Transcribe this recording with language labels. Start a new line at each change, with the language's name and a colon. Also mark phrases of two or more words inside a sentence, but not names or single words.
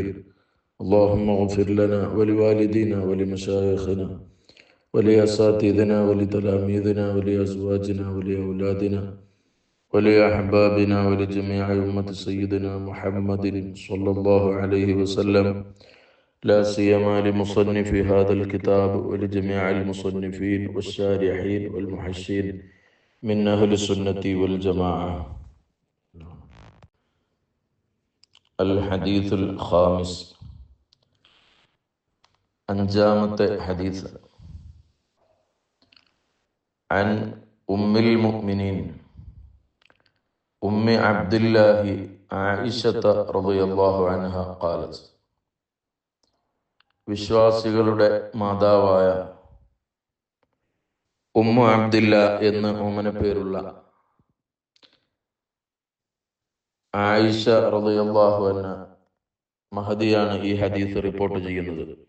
Arabic: اللهم اغفر لنا ولوالدينا ولمشايخنا ولأساتذتنا ولتلاميذنا ولأزواجنا ولأولادنا ولأحبابنا ولجميع أمة سيدنا محمد صلى الله عليه وسلم، لا سيما لمصنف هذا الكتاب ولجميع المصنفين والشارحين والمحشين من أهل السنة والجماعة. الحديث الخامس،
Malayalam: അഞ്ചാമത്തെ ഹദീസ്.
Arabic: عن أم المؤمنين أم عبد الله عائشة رضي الله عنها قالت.
Malayalam: വിശ്വാസികളുടെ മാതാവായ ഉമ്മു അബ്ദില്ല എന്ന് ഓമന പേരുള്ള ആയിഷ
Arabic: رضي الله عنها
Malayalam: മഹദിയാണ് ഈ ഹദീസ് റിപ്പോർട്ട് ചെയ്യുന്നത്.